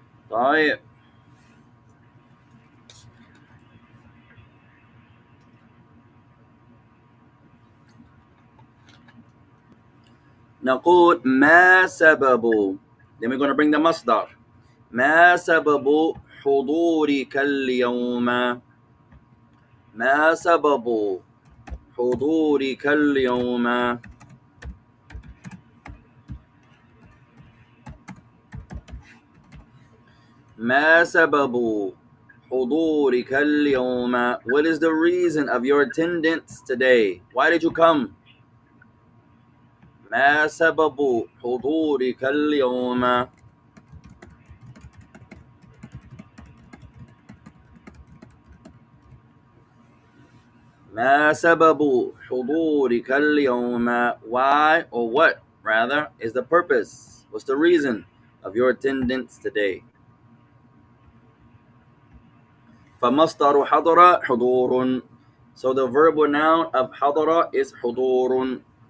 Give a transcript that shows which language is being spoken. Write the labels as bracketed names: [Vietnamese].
[Arabic] طيب, نقول ما سبب. [English] Then we're going to bring the masdar. [Arabic] ما سبب حضورك اليوم؟ ما سبب حضورك اليوم؟ ما سبب حضورك اليوم? [English] What is the reason of your attendance today? Why did you come? [Arabic] ما سبب حضورك اليوم؟ ما سبب حضورك اليوم? [English] Why, or what rather, is the purpose? What's the reason of your attendance today? [Arabic] فمصدر حضر حضور. [English] So the verbal noun of حضر is حضور.